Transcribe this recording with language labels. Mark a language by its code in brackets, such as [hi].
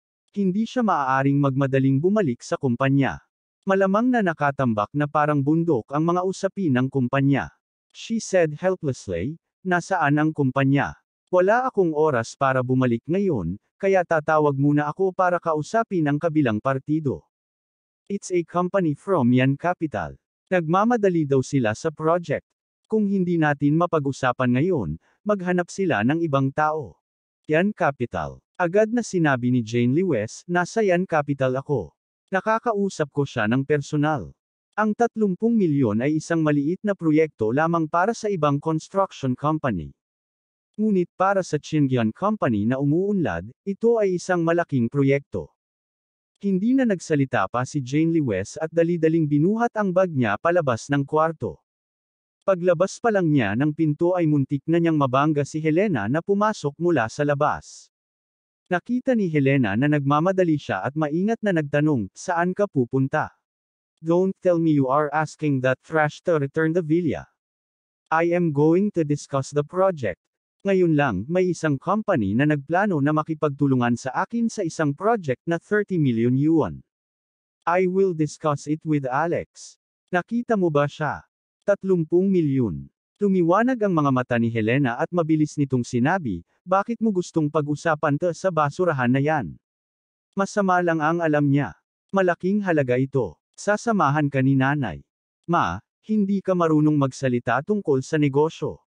[tl] Hindi siya maaaring magmadaling bumalik sa kumpanya. Malamang na nakatambak na parang bundok ang mga usapin ng kumpanya. [en] She said helplessly, [tl] nasaan ang kumpanya? [en] Wala akong oras para bumalik ngayon, kaya tatawag muna ako para kausapin ang kabilang partido. It's a company from Yan Capital. [tl] Nagmamadali daw sila sa project. Kung hindi natin mapag-usapan ngayon, maghanap sila ng ibang tao. Yan Capital. Agad na sinabi ni Jane Lewis, nasa Yan Capital ako. Nakakausap ko siya ng personal. Ang 30 milyon ay isang maliit na proyekto lamang para sa ibang construction company. Ngunit para sa Chingion Company na umuunlad, ito ay isang malaking proyekto. Hindi na nagsalita pa si Jane Lewis at dali-daling binuhat ang bag niya palabas ng kwarto. Paglabas pa lang niya ng pinto ay muntik na niyang mabangga si Helena na pumasok mula sa labas. Nakita ni Helena na nagmamadali siya at maingat na nagtanong, saan ka pupunta? [en] Don't tell me you are asking that trash to return the villa. I am going to discuss the project. [tl] Ngayon lang, may isang company na nagplano na makipagtulungan sa akin sa isang project na 30 million yuan. [en] I will discuss it with Alex. [tl] Nakita mo ba siya? 30 milyon. Lumiwanag ang mga mata ni Helena at mabilis nitong sinabi, bakit mo gustong pag-usapan to sa basurahan na yan? Masama lang ang alam niya. Malaking halaga ito. Sasamahan ka ni nanay. Ma, hindi ka marunong magsalita tungkol sa negosyo.